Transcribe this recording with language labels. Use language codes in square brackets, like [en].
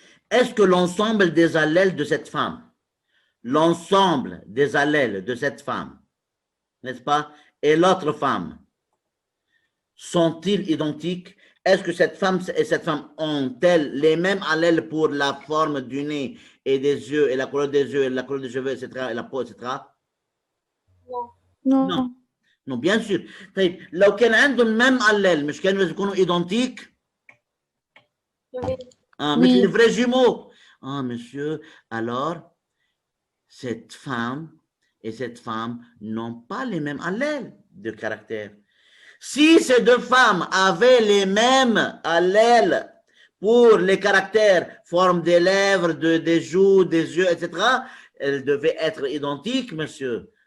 [fr] Est-ce que l'ensemble des allèles de cette femme, l'ensemble des allèles de cette femme, n'est-ce pas, et l'autre femme, sont-ils identiques? Est-ce que cette femme et cette femme ont-elles les mêmes allèles pour la forme du nez et des yeux, et la couleur des yeux, et la couleur des cheveux, etc., et la peau, etc.? Non. Non. Non, bien sûr. [ar] طيب لو كان عندهم [fr] même allèle [ar] مش كانوا يكونوا [fr] identiques؟ Ah, mais Oui. les vrais jumeaux. Ah, monsieur, alors, cette femme et cette femme n'ont pas les mêmes allèles de caractère. Si ces deux femmes avaient les mêmes allèles pour les caractères, forme des lèvres, des joues, des yeux, etc., elles devaient être identiques, monsieur.